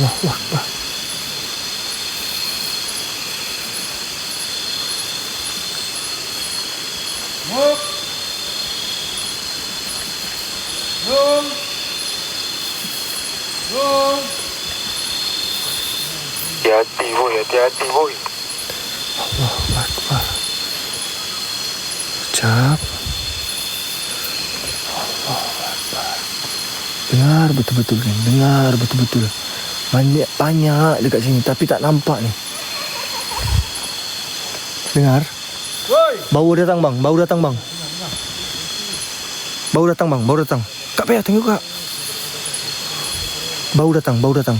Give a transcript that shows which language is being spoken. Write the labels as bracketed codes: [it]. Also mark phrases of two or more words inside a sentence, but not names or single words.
[ar] الله أكبر. Muk. Rum. Rum. [ms] Hati-hati boy, hati-hati boy. [ar] الله أكبر. Ucap. الله أكبر. [ms] Dengar betul-betul kan. Dengar betul-betul. Banyak dekat sini tapi tak nampak ni. Dengar. Woi. Bau datang bang. Bau datang bang. Bau datang bang. Bau datang. Kak Pia tengok kak. Bau datang. Bau datang.